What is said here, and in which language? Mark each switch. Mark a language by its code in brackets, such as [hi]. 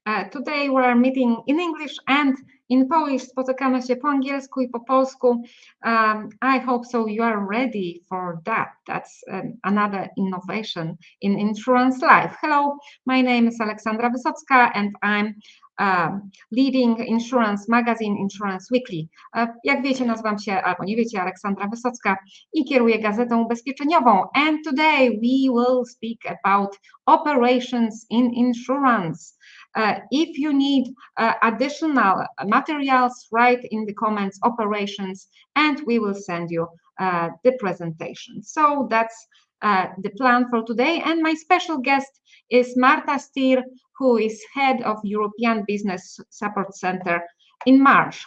[en] Today we are meeting in English and in Polish. [pl] Spotykamy się po angielsku i po polsku. [en] I hope so you are ready for that. That's another innovation in insurance life. Hello, my name is Aleksandra Wysocka and I'm leading insurance magazine Insurance Weekly. [pl] Jak wiecie, nazywam się, albo nie wiecie, Aleksandra Wysocka i kieruję gazetą ubezpieczeniową. [en] And today we will speak about operations in insurance. If you need additional materials, write in the comments operations and we will send you the presentation. So that's the plan for today. And my special guest is Marta Stier, who is head of European Business Support Center in Marsh.